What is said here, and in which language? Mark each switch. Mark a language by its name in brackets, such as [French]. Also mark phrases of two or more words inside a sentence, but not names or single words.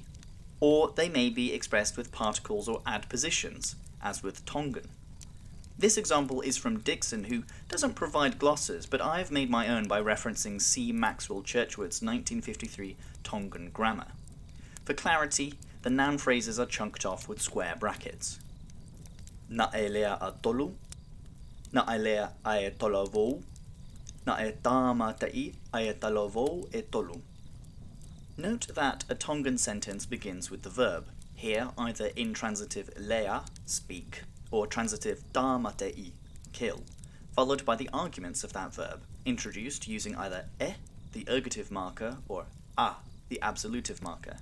[English] Or they may be expressed with particles or adpositions, as with Tongan. This example is from Dixon, who doesn't provide glosses, but I have made my own by referencing C. Maxwell Churchward's 1953 Tongan grammar. For clarity, the noun phrases are chunked off with square brackets. [Tongan] Na e lea a tolu, na e lea a e tolovou, na e tāma tei a e talovou e tolu. [English] Note that a Tongan sentence begins with the verb, here either intransitive lea, speak, or transitive [Tongan] tāma tei, [English] kill, followed by the arguments of that verb, introduced using either e, the ergative marker, or a, the absolutive marker.